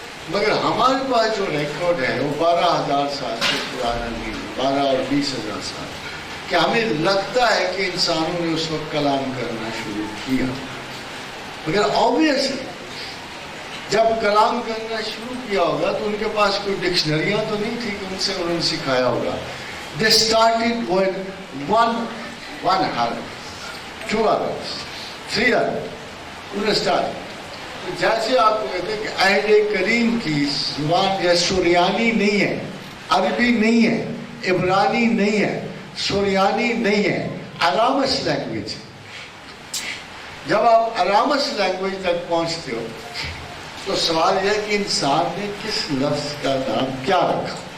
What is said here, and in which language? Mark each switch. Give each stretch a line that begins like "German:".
Urdu: مگر ہمارے پاس جو ریکارڈ ہے وہ 12,000 سال سے پرانا نہیں، 12 اور 20,000 سال، کہ ہمیں لگتا ہے کہ انسانوں نے اس وقت کلام کرنا شروع کیا. مگر آبویسلی جب کلام کرنا شروع کیا ہوگا تو ان کے پاس کوئی ڈکشنریاں تو نہیں تھی کہ ان سے انہوں نے سکھایا ہوگا.
English: They started with one harf, 2 harfs, 3 harfs.
Urdu: انہوں نے اسٹارٹ. تو جیسے آپ کو کہتے ہیں کہ عہد کریم کی زبان یہ سریانی نہیں ہے، عربی نہیں ہے، عبرانی نہیں ہے، سریانی نہیں ہے، ارامس لینگویج ہے. جب آپ ارامس لینگویج تک پہنچتے ہو تو سوال یہ ہے کہ انسان نے کس لفظ کا نام کیا رکھا.